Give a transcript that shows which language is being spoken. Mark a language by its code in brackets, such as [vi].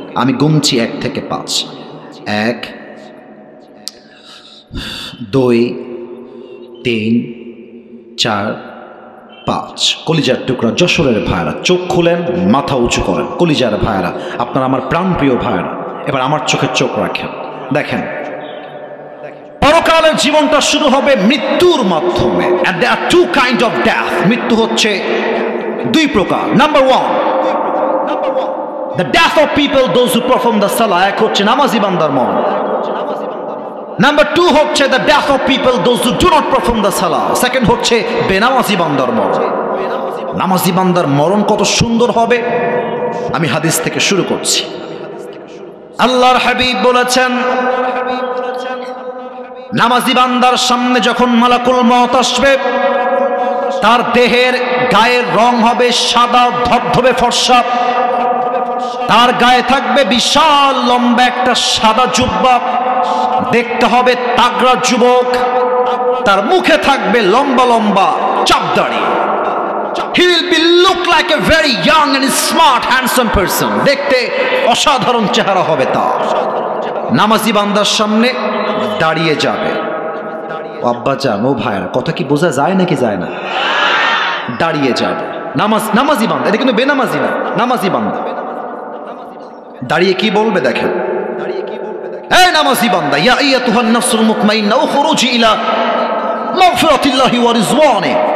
[bn] আমি গুনছি 1 থেকে 5। 1, 2, 3, 4, 5 কলিজার টুকরা যশোরের ভাইরা চোখ খুলেন, মাথা উঁচু করেন। কলিজার ভাইরা, আপনারা আমার প্রাণপ্রিয় ভাইরা, এবার আমার চোখে চোখ রাখেন। দেখেন, পরকালের জীবনটা শুরু হবে মৃত্যুর মাধ্যমে। [en] and there are two kind of death. মৃত্যু হচ্ছে দুই প্রকার। Number 1, the death of people those who perform the salah, এক হচ্ছে নামাজি বান্দার মরণ। নাম্বার 2 হচ্ছে the death of people those who do not perform the salah, second হচ্ছে বেনামাজি বান্দার মরণ। [bn] নামাজি বান্দার মরণ কত সুন্দর হবে, আমি হাদিস থেকে শুরু করছি। আল্লাহর হাবিব বলেছেন, নামাজি বান্দার সামনে যখন মালাকুল মউত আসবে, তার দেহের গায়ের রং হবে সাদা ধবধবে ফর্সা, তার গায়ে থাকবে বিশাল লম্বা একটা সাদা জুব্বা, দেখতে হবে তাগড়া যুবক, তার মুখে থাকবে লম্বা লম্বা চাপদাড়ি। [en] He will be look like a very young and smart handsome person, দেখতে অসাধারণ চেহারা হবে তার। [bn] নামাজি বান্দার সামনে দাঁড়িয়ে যাবে। আব্বা জান, ও ভাইরা, কথা কি বোঝা যায় নাকি যায় না? দাঁড়িয়ে যাবে নামাজি বান্দা, এটা কিন্তু বেনামাজি না, নামাজি বান্দা। দাঁড়িয়ে কি বলবে দেখেন, এই নামাজি বান্দা, ইয়া আইয়াতুহান নাফসুল মুতমাইন্না উখরুজি ইলা মাগফিরাতিল্লাহি ওয়া রিজওয়ানি।